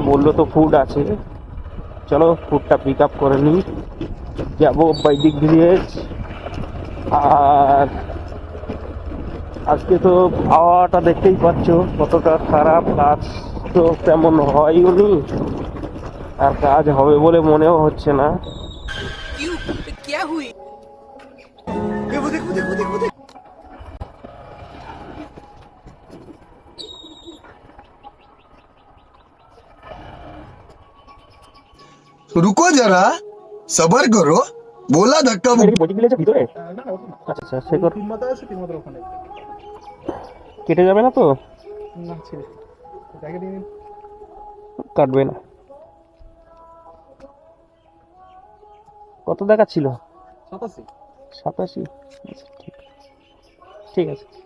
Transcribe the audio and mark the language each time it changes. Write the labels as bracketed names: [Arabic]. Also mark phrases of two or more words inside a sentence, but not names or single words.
[Bangla] বললো তো ফুড আছে, চলো ফুডটা [English] pick up [Bangla] করে নিই, যাবো বৈদিক ভিলেজ। আর আজকে তো হাওয়াটা দেখতেই পাচ্ছ কতটা খারাপ, কাজ তো তেমন হয়ও নি, আর কাজ হবে বলে মনেও হচ্ছে না। [Hindi] रुको जरा सबर करो बोला धक्का [Bangla] বৈদিক ভিলেজের ভিতরে? আচ্ছা আচ্ছা, শেখর কেটে যাবে না তো? কাটবে না। কত দেখাচ্ছিল? 87। ঠিক আছে।